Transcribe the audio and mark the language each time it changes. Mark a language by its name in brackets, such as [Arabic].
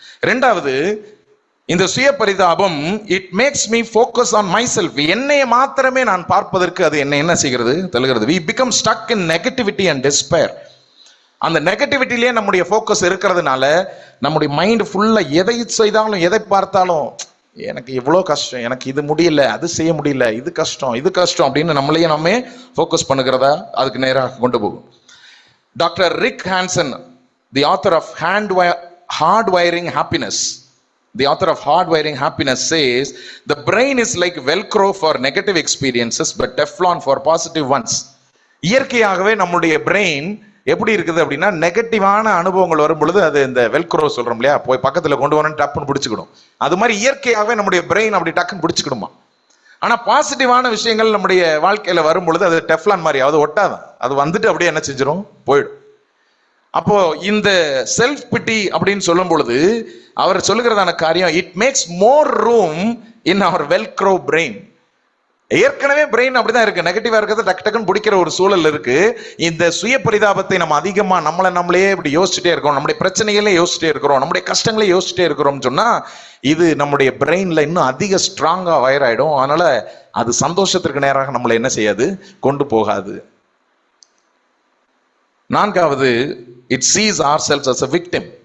[English] 2வது, [Tamil] இந்த சுய பரிதாபம் [English] It makes me focus on myself. [Tamil] என்னைய மாத்திரமே நான் பார்ப்பதற்கு அது என்ன செய்கிறது, தள்ளுகிறது. [English] we become stuck in negativity and despair. [Tamil] அந்த நெகட்டிவிட்டிலேயே நம்முடைய ஃபோக்கஸ் இருக்கிறதுனால நம்முடைய மைண்ட் ஃபுல்லா எதை செய்தாலும், எதை பார்த்தாலும், எனக்கு இவ்வளோ கஷ்டம், எனக்கு இது முடியல, அது செய்ய முடியல, இது கஷ்டம் அப்படின்னு நம்மளையே நம்ம ஃபோக்கஸ் பண்ணுகிறதா அதுக்கு நேராக கொண்டு போகும். [English] Doctor Rick Hanson, the author of Hardwiring Happiness, the author of Hardwiring Happiness says, the brain is like Velcro for negative experiences but Teflon for positive ones. [Tamil] இயற்கையாகவே நம்முடைய பிரெயின் எப்படி இருக்குது அப்படின்னா, நெகட்டிவான அனுபவங்கள் வரும் பொழுது அது இந்த வெல்க்ரோ சொல்றோம் இல்லையா, போய் பக்கத்துல கொண்டு வரணும், டப்புன்னு பிடிச்சிக்கணும். அது மாதிரி இயற்கையாகவே நம்முடைய பிரெயின் அப்படி டக்குன்னு பிடிச்சிக்கணுமா. ஆனா பாசிட்டிவான விஷயங்கள் நம்முடைய வாழ்க்கையில வரும் பொழுது அது டெஃப்லான் மாதிரி, அது ஒட்டாதான், அது வந்துட்டு அப்படியே என்ன செஞ்சிடும், போயிடும். அப்போ இந்த செல்ஃப் பிட்டி அப்படின்னு சொல்லும் பொழுது அவர் சொல்லுகிறதான காரியம், [English] It makes more room in our velcro brain. [Tamil] ஏற்கனவே பிரெயின் அப்படிதான் இருக்கு, நெகட்டிவா இருக்கிறது டக்கு டக்குன்னு பிடிக்கிற ஒரு சூழல் இருக்கு. இந்த சுய பரிதாபத்தை நம்ம அதிகமா நம்மளே இப்படி யோசிச்சுட்டே இருக்கோம், நம்முடைய பிரச்சனைகளே யோசிச்சுட்டே இருக்கிறோம், நம்முடைய கஷ்டங்களே யோசிச்சுட்டே இருக்கிறோம்னு சொன்னா இது நம்முடைய பிரெயின்ல இன்னும் அதிக ஸ்ட்ராங்கா வயர் ஆயிடும். அதனால அது சந்தோஷத்திற்கு நேராக நம்மளை என்ன செய்யாது, கொண்டு போகாது. [English] 4வது, it sees ourselves as a victim.